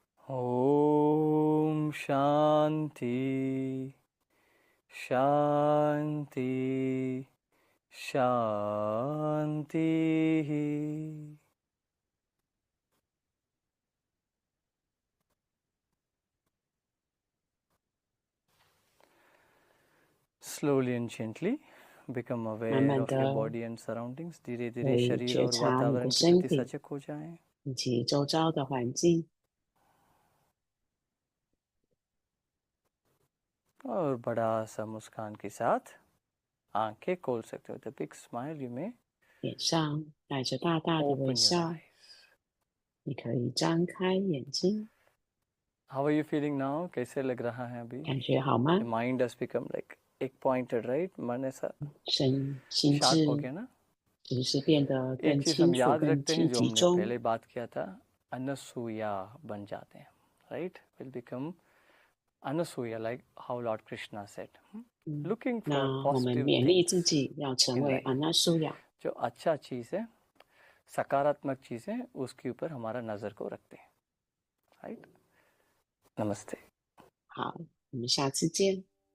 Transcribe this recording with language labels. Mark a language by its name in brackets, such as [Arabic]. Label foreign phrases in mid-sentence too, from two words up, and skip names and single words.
[Sanskrit] ओम शांति शांति शांति। [English] Slowly and gently become [Chinese] 慢 [English] aware [Chinese] 慢 [English] of your [Chinese] 的 [English] body and surroundings. [Hindi] धीरे [Chinese] 可 [Hindi] धीरे [Chinese] 以 [Hindi] शरीर [Chinese] 觉 [Hindi] और [Chinese] 察你的 [Hindi] वातावरण के [Chinese] 身 [Hindi] प्रति [Chinese] 体 [Hindi] सजग हो जाएं [Chinese] 以及周遭的环境， [Hindi] और बड़ा सा मुस्कान के साथ आंखें खोल सकते हो। [English] the big smile you may [Chinese] 脸上带着大大的微 [English] open your [Chinese] 笑， [English] eyes. [Chinese] 你可以张开眼睛， [English] How are you feeling now? [Hindi] कैसे लग रहा है अभी? [Chinese] 感觉好吗 [English] The？mind has become like एक pointed, right? [Hindi] मन ऐसा [Chinese] 心 [Hindi] sharp हो [Chinese] 智 [Hindi] गया ना? [Chinese] 是不是变得 [Hindi] एक [Chinese] 更 [Hindi] चीज [Chinese] 清 [Hindi] हम [Chinese] 楚、 [Hindi] याद [Chinese] 更 [Hindi] रखते हैं जो [Chinese] 集 [Hindi] हमने [Chinese] 中？ [Hindi] पहले बात किया था, अनसूया बन जाते हैं, [English] right? Will become Anasuya, like how Lord Krishna said. [Chinese] 嗯， [English] Looking [Chinese] 那 [English] for [Chinese] 我们 [English] positive [Chinese] 勉励自 [English] things [Chinese] 己要成 [English] in [Chinese] 为 [English] life. [Chinese] 安娜苏雅， [Hindi] जो अच्छा चीज़ है, सकारात्मक चीज़ है, उसके ऊपर हमारा नज़र को रखते हैं, राइट? नमस्ते. [Chinese] 好，我们下次见。